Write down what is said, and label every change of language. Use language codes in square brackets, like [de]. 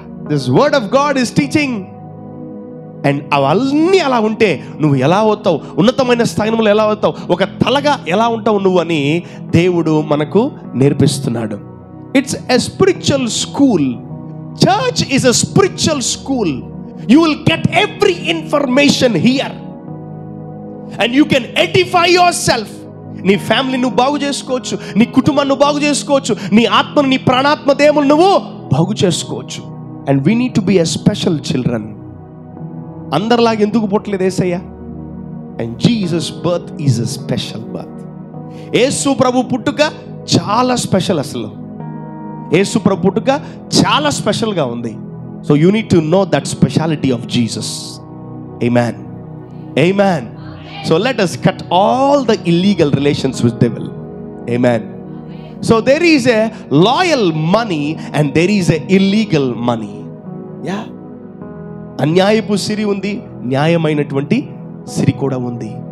[en] This word of God is teaching. [te] And అవన్నీ అలా ఉంటే నువ్వు ఎలా అవుతావు, ఉన్నతమైన స్థానంలో ఎలా అవుతావు, ఒక తలగా ఎలా ఉంటావు నువ్వు అని దేవుడు మనకు నేర్పిస్తున్నాడు. [en] It's a spiritual school. Church is a spiritual school. You will get every information here and you can edify yourself [te] నీ ఫ్యామిలీ నువ్వు బాగు చేసుకోవచ్చు, నీ కుటుంబాన్ని నువ్వు బాగు చేసుకోవచ్చు, నీ ఆత్మను, నీ ప్రాణాత్మ దేములు నువ్వు బాగు చేసుకోవచ్చు. [en] And we need to be a special children. [te] అందరిలాగా ఎందుకు పుట్టలేదు యేసయ్య? [en] And Jesus birth is a special birth. [te] యేసు ప్రభు పుట్టుక చాలా స్పెషల్. అసలు యేసు ప్రభు పుట్టుక చాలా స్పెషల్గా ఉంది. [en] So you need to know that speciality of Jesus. Amen, amen. So let us cut all the illegal relations with devil. Amen. So there is a loyal money and there is a illegal money. Yeah. [te] అన్యాయపు సిరి ఉంది, న్యాయమైనటువంటి సిరి కూడా ఉంది.